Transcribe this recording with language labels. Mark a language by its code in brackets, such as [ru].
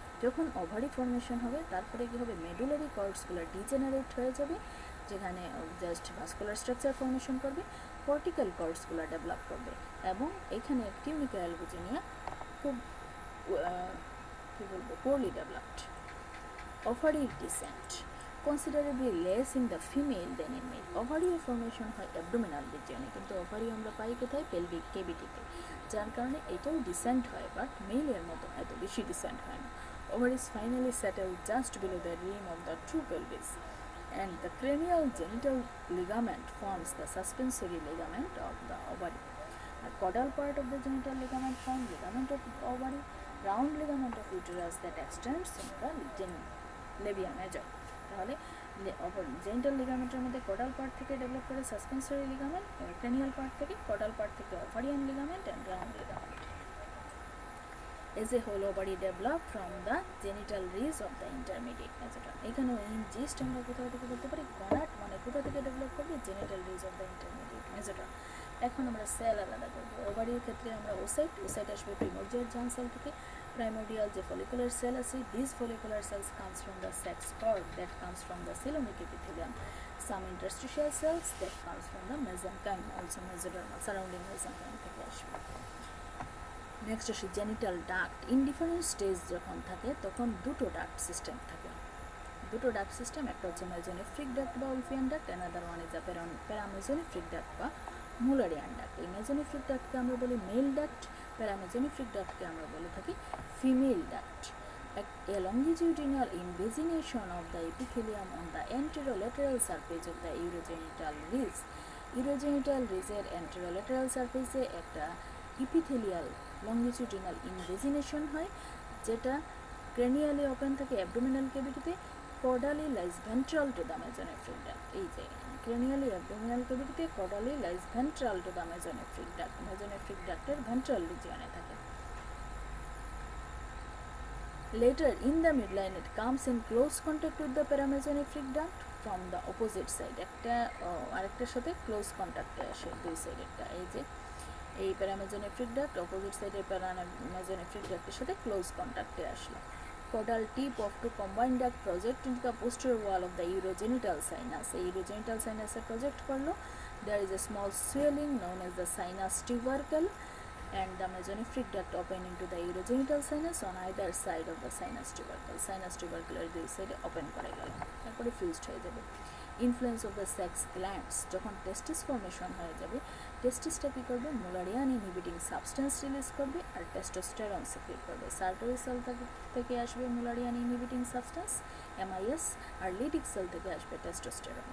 [bn] যখন ovary formation হবে, তারপরে কী হবে? মেডুলারি কর্ডসগুলো ডিজেনারেট হয়ে যাবে, যেখানে জাস্ট ভাস্কুলার স্ট্রাকচার ফর্মেশন করবে, কর্টিক্যাল কর্ডসগুলো ডেভেলপ করবে, এবং এখানে টিউনিকা অ্যালবুজিনিয়া খুব কী বলবো, poorly developed. ওভারির dissent. [en] Considerably less in the female than in male. [bn] ওভারিও formation হয় অ্যাবডোমিনাল রিজিয়নে, কিন্তু ওভারি আমরা পাই কোথায়? পেলভিক কেভিটিতে, যার কারণে এটাও ডিসেন্ট হয়, বাট মেলের মতো এত বেশি ডিসেন্ট হয় না। [en] Ovaries finally settle just below the rim of the true pelvis, and the cranial genital ligament forms the suspensory ligament of the ovary. A caudal part of the genital ligament forms ligament of ovary, round ligament of uterus that extends in the labia major. [bn] তাহলে genital লিগামেন্টের মধ্যে কোডাল part থেকে develop করে suspensory ligament, cranial part থেকে কোডাল part থেকে ovarian ligament and round ligament. [en] As a whole, ovary develop from the genital ridge of the intermediate mesoderm. [bn] এখানে in gist আমরা কোথা থেকে বলতে পারি? গনাট মানে কোথা থেকে ডেভেলপ করবে? Genital ridge of the intermediate mesoderm. এখন আমরা সেল আলাদা করবো। ওভারির ক্ষেত্রে আমরা ওসাইট আসবে প্রিমোর্ডিয়াল জার্ম সেল থেকে। প্রাইমোর্ডিয়াল যে ফলিকুলার সেল আছে, [en] This follicular cells comes from the sex cord that comes from the coelomic epithelium. Some interstitial cells that comes from the mesenchyme, also mesodermal surrounding mesenchyme [bn] থেকে আসবে। Next আসে genital duct. In different stage যখন থাকে তখন দুটো duct system থাকে। দুটো duct system, একটা হচ্ছে মেজোনেফ্রিক ডাক্ট বা Wolffian duct, another one is the প্যারামেজোনেফ্রিক duct বা মুলারিয়ান ডাক্ট। এই মেজোনেফ্রিক ডাক্টকে আমরা বলি মেল ডাক্ট, প্যারামেজোনেফ্রিক ডাক্টকে আমরা বলে থাকি female duct. [en] A longitudinal invagination of the epithelium on the anterolateral surface of the urogenital ridge. [bn] Urogenital ridge-এর anterolateral surface-এ একটা ইপিথেলিয়াল লংগিটিউডিনাল ইনভেজিনেশন হয়, যেটা ক্রেনিয়ালি ওপেন থাকে abdominal ক্যাভিটিতে, [en] Caudally lies ventral to the mesonephric duct. [bn] এই যে ক্রেনিয়ালি abdominal ক্যাভিটিতে, [en] Caudally lies ventral to the mesonephric duct. [bn] মেজোনেফ্রিক ডাক্টের ventral রিজিয়নে থাকে। [en] Later in the midline it comes in close contact with the paramesonephric duct from the opposite side. [bn] একটা আরেকটার সাথে close কন্ট্যাক্টে আসে দুই সাইডেরটা। এই যে এই প্যারামেজোনেফ্রিক ডাক্ট অপোজিট সাইডের প্যারামেজোনেফ্রিক ডাক্টের সাথে ক্লোজ কন্ট্যাক্টে আসলো। [en] Caudal tip of two combined duct project into the posterior wall of the urogenital sinus. [bn] এই urogenital sinus project করলো। [en] There is a small swelling known as the sinus tubercle, and the mesonephric duct open into the urogenital sinus on either side of the sinus tubercle. [bn] Sinus tubercle এর দুই সাইডে open করে গেল, তারপরে fused হয়ে যাবে। Influence of the sex glands. যখন টেস্টিস formation হয়ে যাবে, টেস্টিসটা কী করবে? মুলারিয়ান ইনহিবিটিং সাবস্টেন্স রিলিজ করবে আর টেস্টোস্টেরন সিক্রিট করবে। সার্টরি সেল থেকে আসবে মুলারিয়ান ইনহিবিটিং সাবস্টেন্স এমআইএস, আর লিডিক সেল থেকে আসবে টেস্টোস্টেরন।